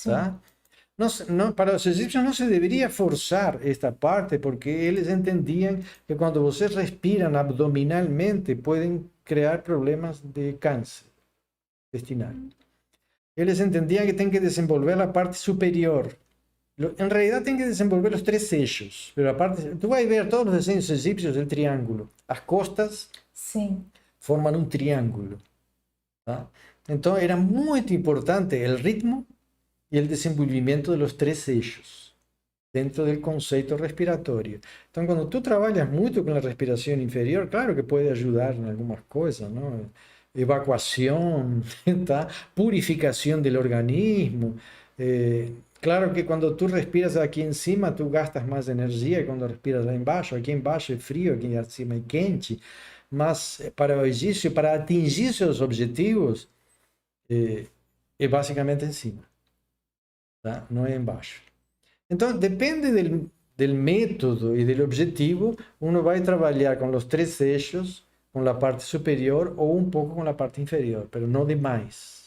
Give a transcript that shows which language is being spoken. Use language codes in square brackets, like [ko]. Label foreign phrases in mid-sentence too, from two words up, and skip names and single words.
[pt] Tá? Não, para os egípcios não se deveria forçar esta parte, porque eles entendiam que quando vocês respiram abdominalmente, podem criar problemas de câncer, intestinal. Eles entendiam que tem que desenvolver a parte superior. [es] En realidad tienen que desenvolver los tres eixos, pero aparte, tú vas a ver todos los desenhos egipcios del triángulo. [pt] As costas Sim. [es] forman un triángulo. ¿Tá? Entonces era muy importante el ritmo y el desenvolvimiento de los tres eixos dentro del concepto respiratorio. Entonces cuando tú trabajas mucho con la respiración inferior, claro que puede ayudar en algunas cosas, ¿no? Evacuación, ¿tá? Purificación del organismo. Claro que cuando tú respiras aquí encima, tú gastas más energía que cuando respiras [pt] lá embaixo. Aqui embaixo é frio, aqui em cima é quente. Mas para o exercício, para atingir seus objetivos, é basicamente em cima, tá? Não é embaixo. Então, depende [es] del método [pt] e do objetivo, uno vai trabalhar com os três eixos, com a parte superior ou um pouco com a parte inferior, mas não demais.